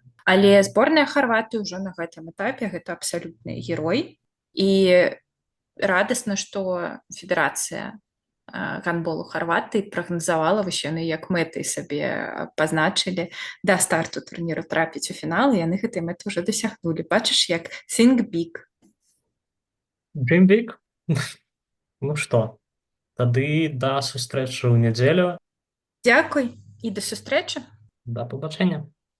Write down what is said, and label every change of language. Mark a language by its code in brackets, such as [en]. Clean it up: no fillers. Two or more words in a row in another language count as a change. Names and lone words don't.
[be] Але зборная Харватыі ўжо на гэтым этапе гэта абсалютны герой. І радасна, што федэрацыя гандболу Харватыі прагназавала, вось яны як мэтай сабе пазначылі да старту турніру трапіць у фінал, і яны гэтай мэты ўжо дасягнулі. Бачыш, як [en] think big. Dream big? [be] Ну што, тады да сустрэчы ў нядзелю. Дзякуй і да сустрэчы. Да пабачэння.